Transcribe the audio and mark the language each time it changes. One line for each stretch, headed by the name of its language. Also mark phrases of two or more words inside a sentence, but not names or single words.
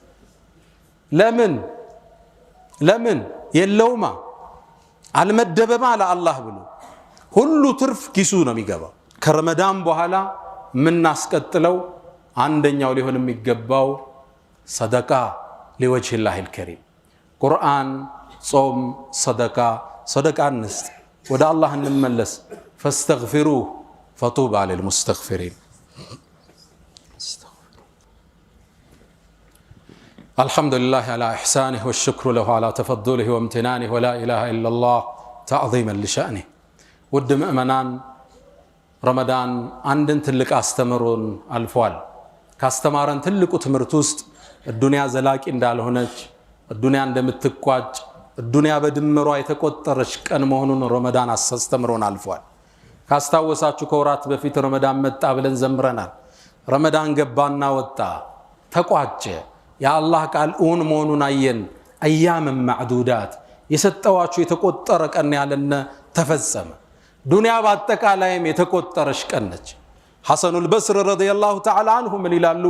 Amharic: ለምን የለውማ አልመደበማ ለአላህ ብሎ ሁሉ ትርፍ ኪሱ ነው የሚገባው። ከረመዳን በኋላ ምናስቀጥለው አንደኛው ሊሆን የሚገባው ሰደቃ
Arabic: لوجه الله الكريم
Amharic: ቁርአን፣ ጾም፣ ሰደቃ እንስጥ። ወደ አላህ እንመለስ።
Arabic: فاستغفروه فطوبى للمستغفرين الحمد لله على إحسانه والشكر له على تفضله وامتنانه ولا إله إلا الله تعظيما لشأنه
Amharic: ውድ ምእመናን ረመዳን አንድን ትልቅ አስተምሮን አልፏል። ካስተማረን ትልቁ ትምህርት ውስጥ ዱንያ ዘላቂ እንዳልሆነች፣ ዱንያ እንደምትቋጭ፣ ዱንያ በድምሯ የተቆጠረች ቀን መሆኑን ረመዳን አስተምሮን አልፏል። ካስታወሳችሁ ከወራት በፊት ረመዳን መጣ ብለን ዘምረናል። ረመዳን ገባና ወጣ፣ ተቋጨ። የአላህ ቃል እውን መሆኑን አየን። አያም ማዕዱዳት የሰጠዋችሁ የተቆጠረ ቀን ያለነ ተፈጸመ። ዱንያ በአጠቃላይም የተቆጠረች ቀን ነች። ሐሰኑል በስሪ
Arabic: رضي الله تعالى عنه
Amharic: ምን ይላሉ?